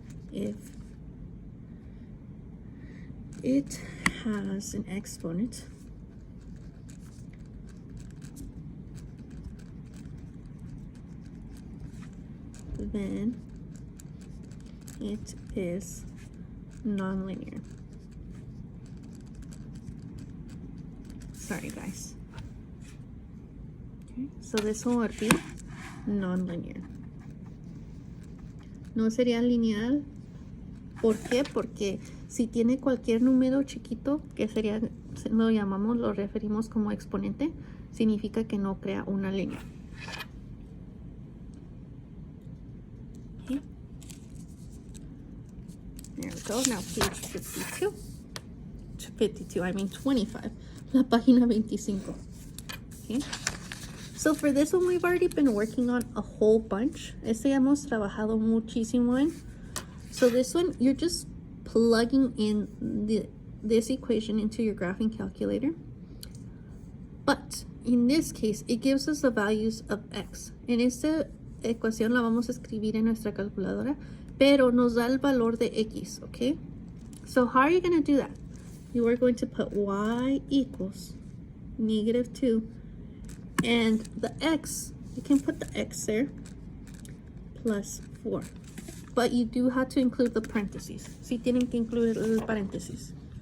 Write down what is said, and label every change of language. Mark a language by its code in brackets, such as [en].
[en] If it has an exponent, then it is non-linear. Sorry, guys. Okay, so this one would be non-linear. [es] No sería lineal. ¿Por qué? Porque si tiene cualquier número chiquito, que sería, lo referimos como exponente, significa que no crea una línea. [en] Okay. There we go. Now page 52. 52, I mean 25. [es] La página 25. [en] Okay. So for this one, we've already been working on a whole bunch. [es] Este ya hemos trabajado muchísimo en. [en] So this one, you're just plugging in this equation into your graphing calculator. But in this case, it gives us the values of x. [es] En esta ecuación la vamos a escribir en nuestra calculadora, pero nos da el valor de x, okay? [en] So how are you going to do that? You are going to put y equals -2, and the x, you can put the x there, plus 4. But you do have to include the parentheses. [es] Sí tienen que incluir el paréntesis.